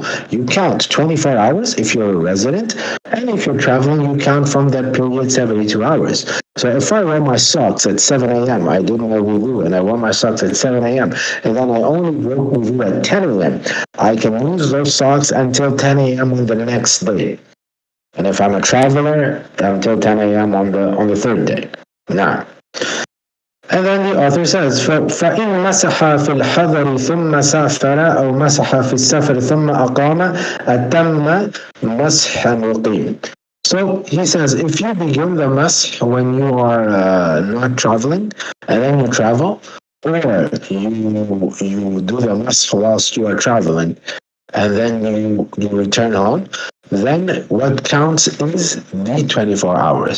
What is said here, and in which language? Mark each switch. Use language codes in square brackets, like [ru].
[en] You count 24 hours if you're a resident, and if you're traveling, you count from that period 72 hours. So if I wear my socks at 7 a.m., I did my wudu, and I wore my socks at 7 a.m., and then I only broke wudu at 10 a.m., I can use those socks until 10 a.m. on the next day. And if I'm a traveler, until 10 a.m. on the third day. Now, and then the author says, [ar] فإن مسح في الحضر ثم سافر أو مسح في السفر ثم أقام أتم مسح مقيم. [en] So he says, if you begin the mash when you are not traveling, and then you travel, or you do the mash whilst you are traveling, and then you return home, then what counts is the 24 hours.